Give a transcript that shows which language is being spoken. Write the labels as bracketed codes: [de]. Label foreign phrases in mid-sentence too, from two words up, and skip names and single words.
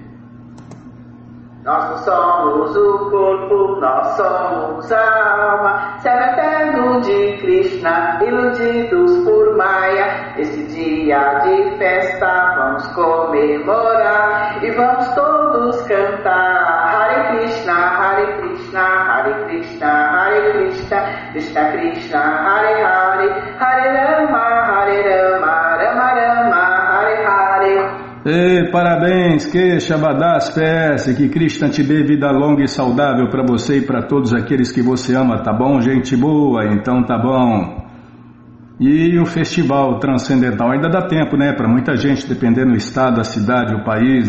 [pt] Nós somos o corpo, nós somos a alma, servo eterno de Krishna, iludidos por Maya. Esse dia de festa vamos comemorar e vamos todos cantar Hare Krishna, Hare Krishna, Hare Krishna, Hare Krishna, Krishna Krishna, Hare Hare, Hare Rama, Hare Rama, Rama Rama, Hare Hare. Ei, parabéns, Queixabadas PS, que Krishna te dê vida longa e saudável para você e para todos aqueles que você ama, tá bom, gente boa? Então tá bom. E o festival transcendental, ainda dá tempo, né, para muita gente, dependendo do estado, a cidade, o país,